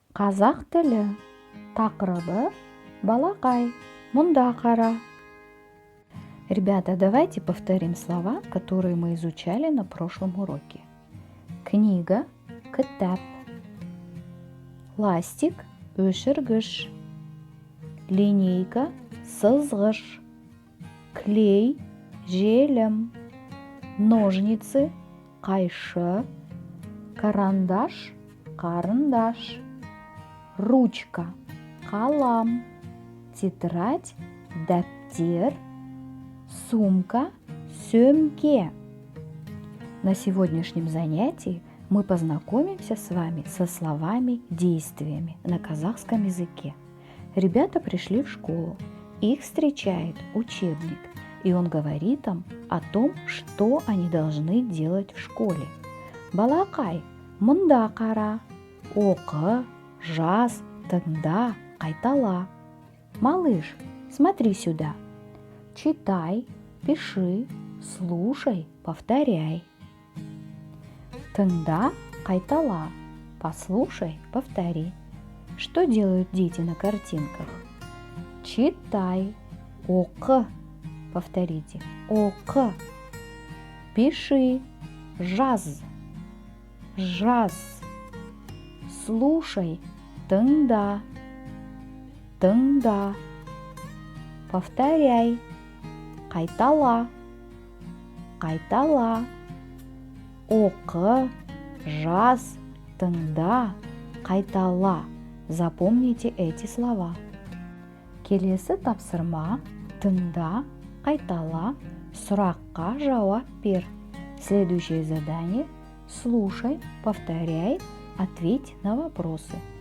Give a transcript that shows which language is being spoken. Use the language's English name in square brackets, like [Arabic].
[Kazakh] Қазақ тілі тақырыбы балақай, мұнда қара. [Russian] Ребята, давайте повторим слова, которые мы изучали на прошлом уроке. Книга – кітап. Ластик – өшіргіш. Линейка – сызғыш. Клей – желім. Ножницы – қайшы. Карандаш – қарындаш. Ручка – қалам. Тетрадь – дәптер. Сумка – сөмке. На сегодняшнем занятии мы познакомимся с вами со словами-действиями на казахском языке. Ребята пришли в школу, их встречает учебник, и он говорит им о том, что они должны делать в школе. [Kazakh] Балақай, мұнда қара, оқы, жаз, тыңда, қайтала. [Russian] Малыш, смотри сюда. Читай, пиши, слушай, повторяй. [Kazakh] Тыңда, қайтала. [Russian] Послушай, повтори. Что делают дети на картинках? Читай, оқы. Повторите. Оқы. [Kazakh] Пиши, жаз. Жаз. Слушай, тыңда. Тыңда. Повторяй. Қайтала. Қайтала. Оқы, жаз, тыңда, қайтала. [Russian] Запомните эти слова. [Kazakh] Келесі тапсырма тыңда, қайтала, сұраққа жауап бер. [Russian] Следующее задание – слушай, повторяй, ответь на вопросы.